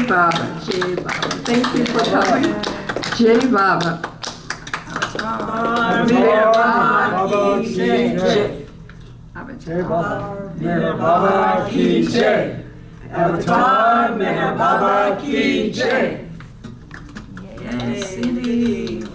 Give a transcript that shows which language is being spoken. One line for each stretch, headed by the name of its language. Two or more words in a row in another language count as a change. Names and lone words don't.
English: Baba. Jai Baba. Thank you for coming.
Hindi: जय बाबा. मेहर बाबा की जय. जय बाबा। मेहर बाबा की जय. अवतार मेहर बाबा की जय.
English: Yes, indeed.